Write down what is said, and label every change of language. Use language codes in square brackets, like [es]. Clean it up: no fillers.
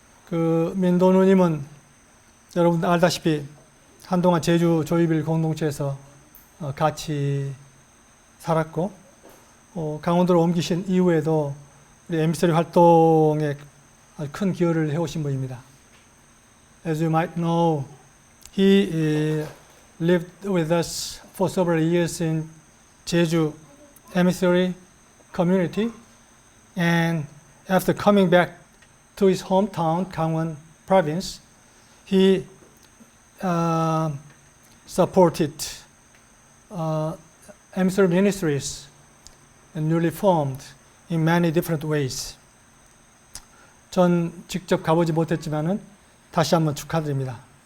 [ko] 민도누님은 여러분 알다시피 한동안 제주 조이빌 공동체에서 같이 살았고, 강원도로 옮기신 이후에도 우리 엠비서리 활동에 아주 큰 기여를 해오신 분입니다. [en] As you might know, he lived with us for several years in Jeju emissary community, and after coming back to his hometown, Gangwon province, he supported emissary ministries newly formed in many different ways. [ko] 전 직접 가보지 못했지만은 다시 한번 축하드립니다.